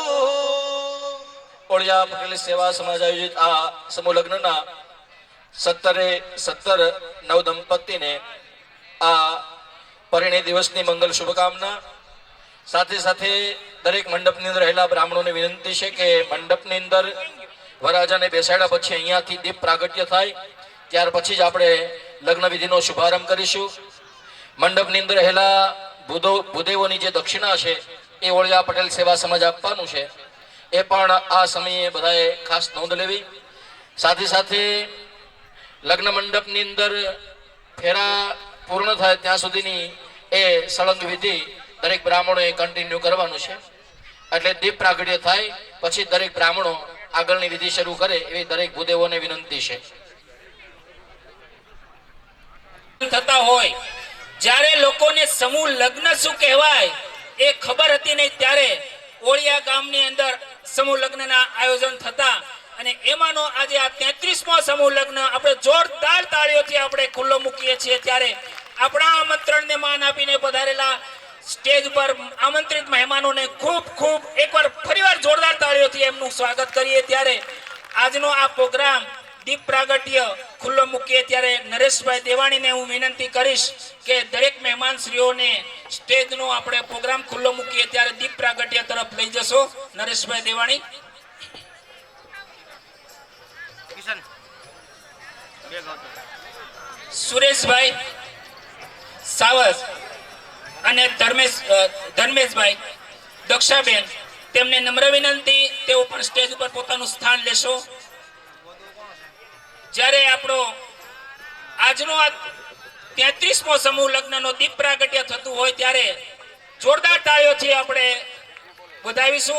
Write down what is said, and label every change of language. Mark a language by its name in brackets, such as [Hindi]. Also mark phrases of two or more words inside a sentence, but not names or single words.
[Gujarati] ઓળિયા પટેલ સેવા સમાજ આયોજિત આ સમૂહ લગ્નના 17 નવ દંપતિ ને આ પરિણય દિવસની મંગલ શુભકામના। સાથે સાથે દરેક મંડપની અંદર રહેલા બ્રાહ્મણોને વિનંતી છે કે મંડપની અંદર વરરાજાને બેસાડ્યા પછી અહીંયાથી દીપ પ્રાગટ્ય થાય ત્યાર પછી જ આપણે લગ્ન વિધિનો શુભારંભ કરીશું। મંડપની અંદર રહેલા ભૂદેવોની જે દક્ષિણા છે એ ઓળિયા પટેલ સેવા સમાજ આપવાનું છે એ પણ આ સમયે બધાએ ખાસ નોંધ લેવી। સાથે સાથે લગ્ન મંડપની અંદર ફેરા પૂર્ણ થાય ત્યાં સુધીની એ સળંગ વિધિ દરેક બ્રાહ્મણોએ કન્ટિન્યૂ કરવાનું છે એટલે દીપ પ્રાગટ્ય થાય પછી દરેક બ્રાહ્મણો આગળની વિધિ શરૂ કરે એવી દરેક ભૂદેવોને વિનંતી છે। થતા હોય જ્યારે લોકોને સમૂહ લગ્ન શું કહેવાય એ ખબર હતી નહીં ત્યારે ઓળિયા ગામની અંદર સમૂહ લગ્નના આયોજન થતા અને એમાંનો આજે આ 33મો સમૂહ લગ્ન આપણે જોરદાર તાળીઓથી આપણે ખુલ્લો મૂકીએ છીએ ત્યારે આપણા આમંત્રણને માન આપીને પધારેલા સ્ટેજ પર આમંત્રિત મહેમાનોને ખૂબ ખૂબ એકવાર ફરીવાર જોરદાર તાળીઓથી એમનું સ્વાગત કરીએ ત્યારે આજનો આ પ્રોગ્રામ દીપ પ્રાગટ્ય ખુલ્લો મૂકીએ ત્યારે નરેશભાઈ દેવાણીને હું વિનંતી કરીશ કે દરેક મહેમાનશ્રીઓને સ્ટેજનો આપણે પ્રોગ્રામ ખુલ્લો મૂકીએ ત્યારે દીપ પ્રાગટ્ય તરફ લઈ જશો। નરેશભાઈ દેવાણી सुरेश भाई सावज અને ધર્મેશભાઈ દક્ષાબેન, તેમને નમ્ર વિનંતી તેઓ પણ સ્ટેજ ઉપર પોતાનું સ્થાન લેશો. જ્યારે આપણો આજનો આ 33મો સમૂહ લગ્નનો દીપ પ્રાગટ્ય થતું હોય ત્યારે જોરદાર તાળીઓથી આપણે વધાવીશું.